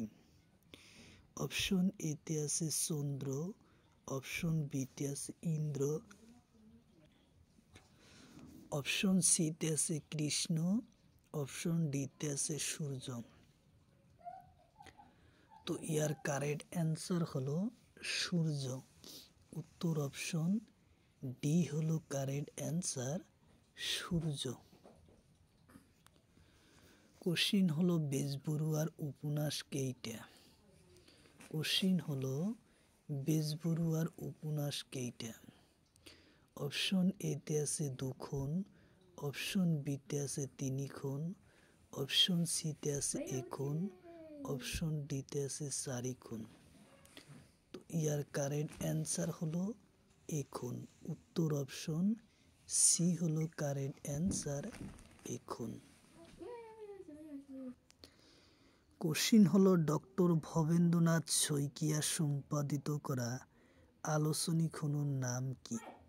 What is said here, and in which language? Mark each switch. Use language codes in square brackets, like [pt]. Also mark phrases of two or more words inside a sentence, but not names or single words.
[as] অপশন এতে আছে চন্দ্র, অপশন বিতে আছে ইন্দ্র, অপশন সিতে আছে কৃষ্ণ, অপশন ডিতে আছে সূর্য। তো তো ইয়ার [en] correct answer [as] হলো সূর্য। উত্তর অপশন ডি হলো [en] correct answer, [as] সূর্য। কোশ্চিন হলো বেজবরুয়ার উপন্যাস কেইটা? কোশ্চিন হলো বেজবরুয়ার উপন্যাস কেইটা? অপশন এতে আছে 2 খন, অপশন বিতে আছে 3 খন, অপশন সিতে আছে 1 খন, অপশন ডিতে আছে 4 খন। তো ইয়ার [en] correct answer [as] হলো 1 খন। উত্তর অপশন সি হলো [en] correct answer, [as] 1 খন। কোশ্চিন হলো ডক্টর ভবেন্দ্রনাথ শইকীয়া সম্পাদিত করা আলোচনী খনন নাম কি?